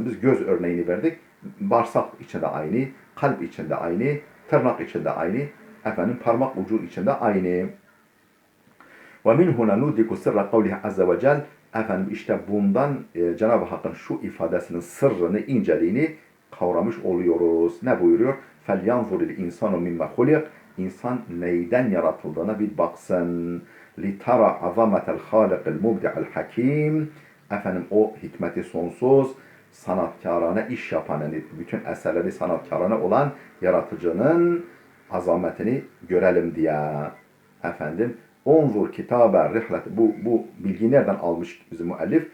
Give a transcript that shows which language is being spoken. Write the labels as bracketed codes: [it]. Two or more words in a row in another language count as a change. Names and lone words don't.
[tr] Biz göz örneğini verdik. Bağırsak içinde aynı, kalp içinde aynı, tırnak içinde aynı, parmak ucu içinde aynı. [ar] ومن هنا ندرك سر قوله عز وجل. [tr] İşte bundan Cenab-ı Hakk'ın şu ifadesinin sırrını, inceliğini kavramış oluyoruz. Ne buyuruyor? [ar] فَلْيَنْظُرِ الْاِنْسَانُ مِمَّ خُلِقٍ. [tr] İnsan neyden yaratıldığına bir baksın. [ar] لِتَرَى عَظَمَةَ الْخَالِقِ الْمُبْدِعَ الْحَكِيمِ. [tr] O hikmeti sonsuz, sanatkarane iş yapan, yani bütün eserleri sanatkarane olan yaratıcının azametini görelim diye. [ar] انظر كتاب رحلة, [tr] bu bilgiyi nereden almış bizim müellif?